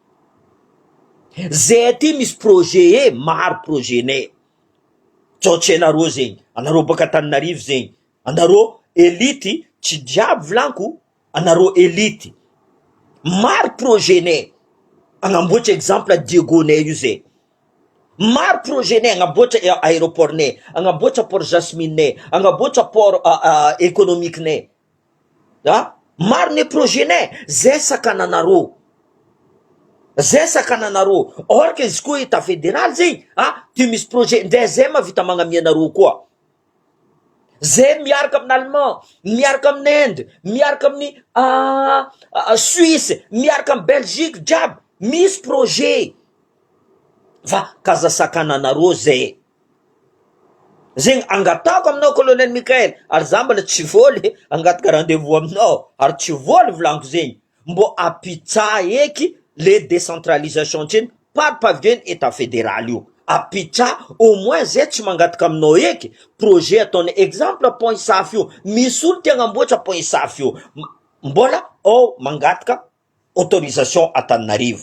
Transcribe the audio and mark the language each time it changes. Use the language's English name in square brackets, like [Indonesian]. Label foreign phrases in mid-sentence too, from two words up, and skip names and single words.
[Malagasy] Zay ty misy projet maro projet ne. Tsotra anareo zegny, anareo baka Antananarivo zegny, anareo elite tsy jiaby volanko, anareo elite maro projet ne. Agnamboatra exemple Diegonay io zay. Maro projet ne, agnamboatra aéroport ne, agnamboatra port Jasmine ne, agnamboatra [French] port économique [Malagasy] ne. Maro ne projet ne, zay sakananareo. Zay sakananareo. [French] Or que [Malagasy] izy koa [French] état fédéral [Malagasy] zegny, ty misy projet ndray zay mavita magnamianareo koa. Zay miaraka amin'ny Allemand, miaraka amin'ny Inde, miaraka amin'ny Suisse, miaraka amin'ny Belgique jiaby, misy projet. Va kaza sakananareo zay. Zegny angatako aminao colonel Mikael, ary za mbola tsy voly angataka rendez-vous aminao, ary tsy voly volanko zegny, mbo apitsa eky [French] le décentralisation [Malagasy] tjeny par pavien [French] état fédéral [Malagasy] io. Apitsa [French] au moins [Malagasy] zay tsy mangataka aminao eky projet ataony exemple pont Isafy io, misy olo tia agnamboatra pont Isafy io, mbola mangataka autorisation Antananarivo.